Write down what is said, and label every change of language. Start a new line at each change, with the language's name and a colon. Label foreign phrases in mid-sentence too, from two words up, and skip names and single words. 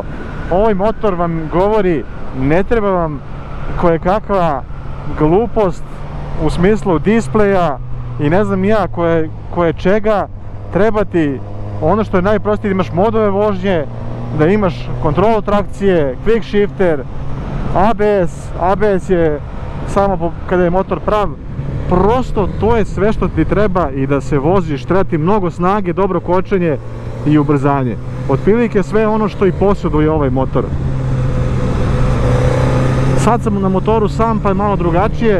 Bosnian: Ovaj motor vam govori, ne treba vam kojekakva glupost u smislu displeja i ne znam ja koje čega. Treba ti ono što je najprostije, da imaš modove vožnje, da imaš kontrolu trakcije,
English: quick shifter,
Bosnian: ABS je samo kada je motor prav. Prosto to je sve što ti treba i da se voziš. Treba ti mnogo snage, dobro kočenje i ubrzanje. Otprilike sve ono što i posjeduje ovaj motor. Sad sam na motoru sam, pa je malo drugačije.